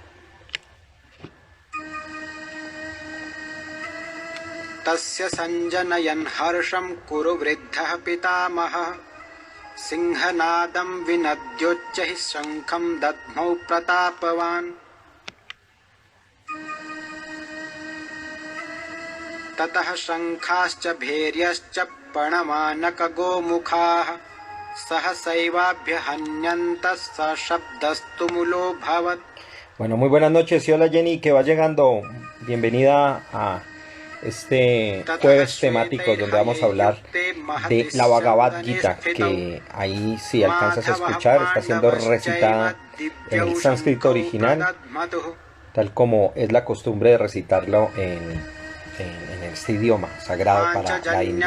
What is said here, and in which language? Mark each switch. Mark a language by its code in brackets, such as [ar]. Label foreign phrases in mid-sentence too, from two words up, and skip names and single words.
[sa] तस्य सञ्जनयन् हर्षं कुरु वृद्धः पितामहः सिंहनादं विनद्योच्चैः शङ्खं दद्मौ प्रतापवान्। ततः शङ्खाश्च भैर्यश्च पणमानकगोमुखाः सहसैवाभ्यहन्यन्तः सशब्दस्तु मूलोऽभवत्। [es] Bueno, muy buenas noches. Y hola Jenny, que va llegando. Bienvenida a este jueves temático donde vamos a hablar de la Bhagavad Gita, que ahí si alcanzas a escuchar está siendo recitada en el sánscrito original, tal como es la costumbre de recitarlo en este idioma sagrado para la India.